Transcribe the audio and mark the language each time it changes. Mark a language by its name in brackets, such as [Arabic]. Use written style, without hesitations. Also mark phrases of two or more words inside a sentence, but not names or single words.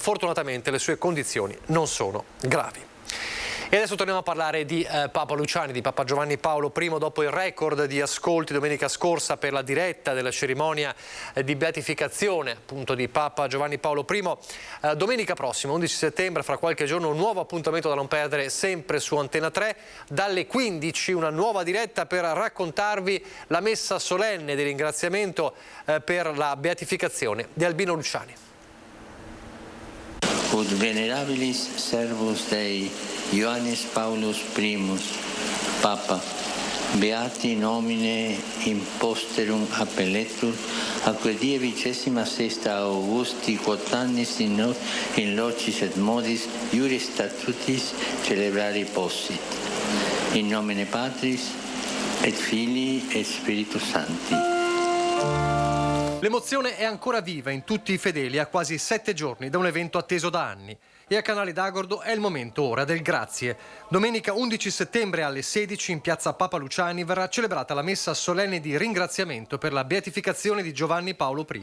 [Italian] Fortunatamente le sue condizioni non sono gravi. E adesso torniamo a parlare di Papa Luciani, di Papa Giovanni Paolo I, dopo il record di ascolti domenica scorsa per la diretta della cerimonia di beatificazione appunto di Papa Giovanni Paolo I. Domenica prossima, 11 settembre, fra qualche giorno, un nuovo appuntamento da non perdere sempre su Antena 3, dalle 15 una nuova diretta per raccontarvi la messa solenne di ringraziamento per la beatificazione di Albino Luciani. [Latin] Ut venerabilis servus Dei Ioannis Paulus I, Papa, beati nomine imposterum appelletur, atque die 26 Augusti quotannis in locis et modis iuris statutis celebrari possit. In nomine Patris et Filii et Spiritus Sancti. [Italian] L'emozione è ancora viva in tutti i fedeli a quasi 7 giorni da un evento atteso da anni. E a Canale d'Agordo è il momento ora del grazie. Domenica 11 settembre alle 16 in piazza Papa Luciani verrà celebrata la messa solenne di ringraziamento per la beatificazione di Giovanni Paolo I.